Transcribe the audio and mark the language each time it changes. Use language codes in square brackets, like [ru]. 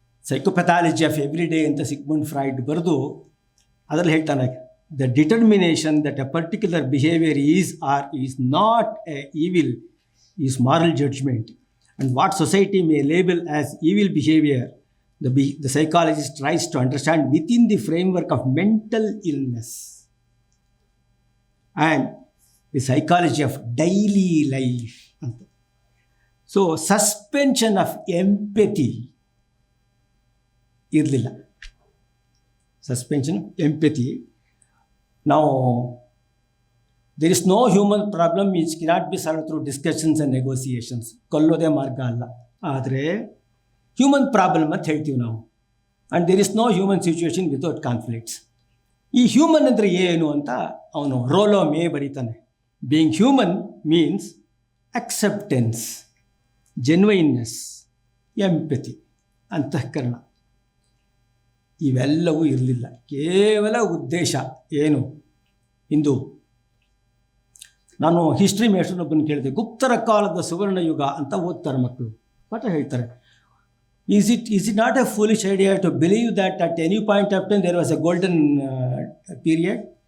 [en] psychopathology of everyday [kn] ಅಂತ Sigmund Freud ಬರೆದು ಅದರಲ್ಲಿ ಹೇಳ್ತಾನೆ, [en] The determination that a particular behaviour is or is not a evil is moral judgement, and what society may label as evil behaviour the psychologist tries to understand within the framework of mental illness and the psychology of daily life. So suspension of empathy [kn] ಇರಲಿಲ್ಲ. [en] Suspension empathy. Now there is no human problem which cannot be solved through discussions and negotiations. [kn] ಕೊಲ್ಲೋದೇ ಮಾರ್ಗ ಅಲ್ಲ. ಆದರೆ human problem ಅಂತ ಹೇಳ್ತೀವಿ ನಾವು. [en] And there is no human situation without conflicts. [kn] ಈ human ಅಂದರೆ ಏನು ಅಂತ ಅವನು ರೋಲೋ ಮೇ ಬರೀತಾನೆ. [en] Being human means acceptance, genuineness, empathy, ಅಂತಃಕರಣ. [kn] ಇವೆಲ್ಲವೂ ಇರಲಿಲ್ಲ. ಕೇವಲ ಉದ್ದೇಶ ಏನು? ಇಂದು ನಾನು ಹಿಸ್ಟ್ರಿ ಮೇಷ್ಟ್ರನ್ನೊಬ್ಬನ ಕೇಳಿದೆ, ಗುಪ್ತರ ಕಾಲದ ಸುವರ್ಣ ಯುಗ ಅಂತ ಓದ್ತಾರೆ ಮಕ್ಕಳು, ಪಾಠ ಹೇಳ್ತಾರೆ. [en] Is it not a foolish idea to believe that at any point of time there was a golden period?